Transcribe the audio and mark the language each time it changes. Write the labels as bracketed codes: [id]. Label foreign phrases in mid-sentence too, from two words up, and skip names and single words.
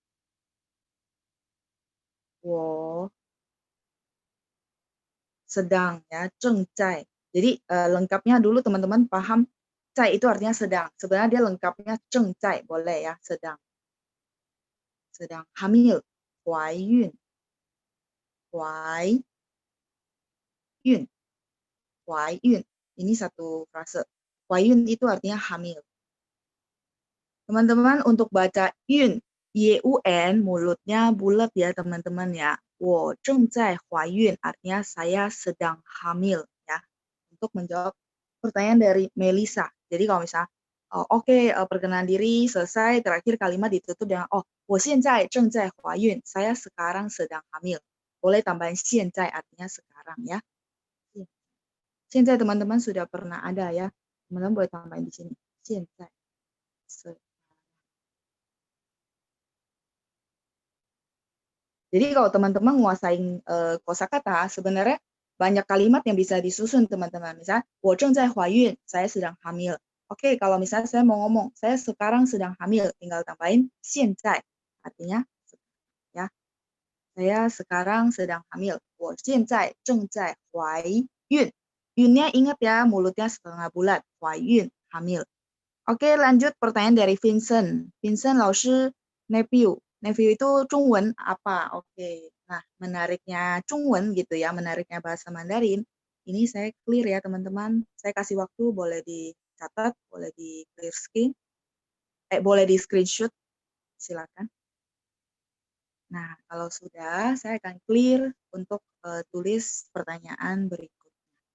[id] 我 sedang ya, [zh] 正在. [id] Jadi lengkapnya dulu teman-teman paham, 在 itu artinya sedang. Sebenarnya dia lengkapnya 正在, boleh ya, sedang. Sedang hamil, [zh] 怀孕. 怀孕. 怀孕. [id] Ini satu frase. 怀孕 itu artinya hamil. Teman-teman untuk baca yun, yun, mulutnya bulat ya teman-teman ya. [zh] 我正在怀孕 [id] artinya saya sedang hamil ya. Untuk menjawab pertanyaan dari Melisa. Jadi kalau misalnya, oke, perkenalan diri selesai, terakhir kalimat ditutup dengan, [zh] oh, 我现在正在怀孕, [id] saya sekarang sedang hamil. Boleh tambahin 现在 artinya sekarang ya. 现在 teman-teman sudah pernah ada ya. Teman-teman boleh tambahin di sini. [zh] 现在. [id] Jadi kalau teman-teman menguasai kosakata, sebenarnya banyak kalimat yang bisa disusun teman-teman. Misalnya, [zh] 我正在怀孕, [id] saya sedang hamil. Oke, kalau misalnya saya mau ngomong, saya sekarang sedang hamil, tinggal tambahin 现在, artinya ya. Saya sekarang sedang hamil. [zh] 我现在正在怀孕. [id] Yunnya ingat ya, mulutnya setengah bulat. [zh] 怀孕, [id] hamil. Oke, lanjut pertanyaan dari Vincent. Vincent, 老师 nephew. Nephew itu Zhongwen apa? Oke. Nah, menariknya Zhongwen gitu ya, menariknya bahasa Mandarin. Ini saya clear ya, teman-teman. Saya kasih waktu, boleh dicatat, boleh di [en] clear screen. [id] Boleh di screenshot. Silakan. Nah, kalau sudah, saya akan clear untuk tulis pertanyaan berikutnya.